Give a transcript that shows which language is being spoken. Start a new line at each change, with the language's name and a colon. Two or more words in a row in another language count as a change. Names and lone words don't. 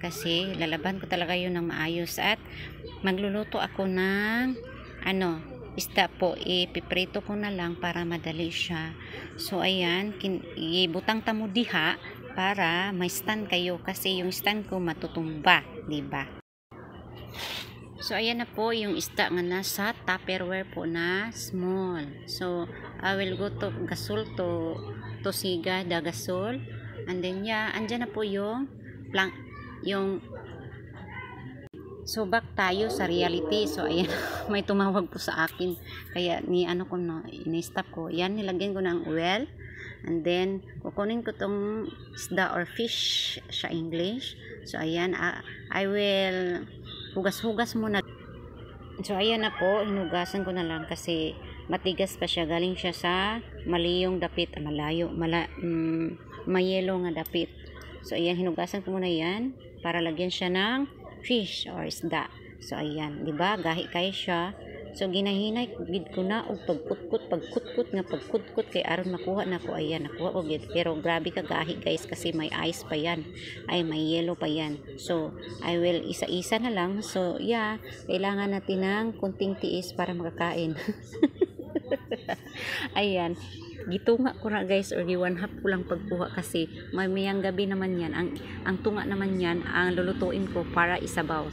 Filipino: Kasi, lalaban ko talaga yun ng maayos. At, magluluto ako ng, isda po. Ipiprito ko na lang para madali siya. So, ayan.
Cebuano: Ibutang tamo diha para may stand kayo.
Filipino: Kasi, yung stand ko matutumba. Diba? So, ayan na po yung isda nga nasa Tupperware po na small.
English: So, I will go to gasol to siga the gasol. And then,
Filipino: andyan na po yung so,
English: back tayo sa reality.
Filipino: So, ayan, may tumawag po sa akin. Kaya, ini-stop ko. Yan, nilagyan ko ng oil. And then, kukunin ko tong isda
English: or fish
Filipino: sa English.
English: So, ayan, I will
Filipino: hugas-hugas muna. So, ayan na po. Hinugasan ko na lang kasi matigas pa siya.
Cebuano: Galing siya sa maliyong dapit. Mayelo nga dapit. So, ayan.
Filipino: Hinugasan ko muna yan para lagyan siya ng
English: fish or
Filipino: isda.
Cebuano: So, ayan. Diba? Gahi kayo siya. So, ginahinay gid ko na og pagkutkot kay aron makuha na ko.
Filipino: Ayan, nakuha ko gid. Pero grabe ka gahi guys kasi may ice pa yan. Ay, may yellow pa yan.
English: So, I will
Filipino: isa-isa na lang. So, kailangan natin ng kunting tiis para makakain. Ayan.
Cebuano: Gitunga ko na guys or giwanhap ko lang pagkuha
Filipino: kasi mamayang gabi naman yan. Ang tunga naman yan, ang lulutuin ko para isabaw.